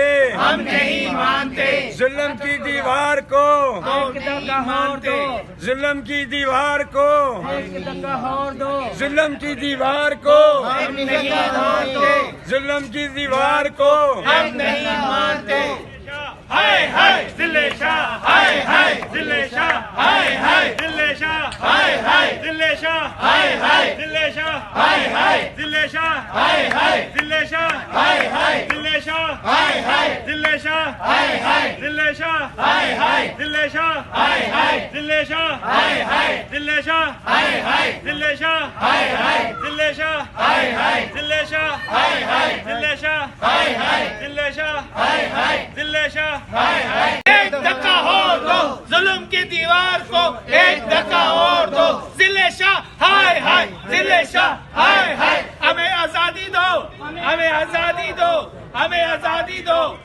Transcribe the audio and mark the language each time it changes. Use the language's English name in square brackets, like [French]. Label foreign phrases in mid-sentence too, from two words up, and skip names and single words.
[Hindi] हम नहीं मानते जुल्म की दीवार को, एक धक्का और दो, जुल्म की दीवार को, एक धक्का और दो, जुल्म की दीवार को, हम नहीं मानते, जुल्म की दीवार को हम नहीं मानते। हाय हाय दिल्ले शाह, हाय हाय दिल्ले शाह, हाय हाय दिल्ले शाह, हाय हाय दिल्ले शाह, हाय हाय दिल्ले शाह, हाय हाय दिल्ले शाह, हाय हाय दिल्ले शाह, हाय हाय दिल्ले शाह, हाय हाय दिल्ले शाह, हाय हाय दिल्ले शाह, हाय हाय दिल्ले शाह, हाय हाय दिल्ले शाह, हाय हाय दिल्ले शाह, हाय हाय दिल्ले शाह, हाय हाय दिल्ले शाह, हाय हाय दिल्ले शाह, हाय हाय दिल्ले शाह, हाय हाय दिल्ले शाह, हाय हाय दिल्ले शाह, हाय हाय। एक धक्का और दो जुल्म की दीवार को, एक धक्का और दो जिले शाह, हाय हाय जिले शाह, हाय हाय। हमें आजादी दो, हमें आजादी दो, हमें आजादी दो।